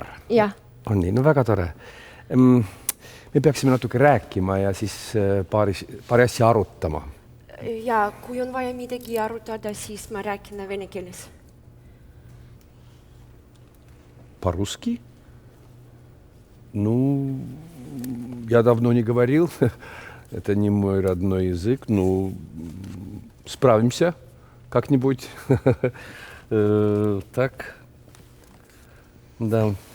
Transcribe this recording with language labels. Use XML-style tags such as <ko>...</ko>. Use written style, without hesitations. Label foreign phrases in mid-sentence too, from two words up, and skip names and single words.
<et>Jah. On nii, no väga tore. Me peaksime natuke rääkima ja siis paari asja arutama. Ja kui on vaja midagi arutada, siis ma räägin vene keeles.</et> <ru>По-русски? Ну, я давно не говорил. Это не мой родной язык. Ну, справимся как-нибудь. Так. Да.</ru>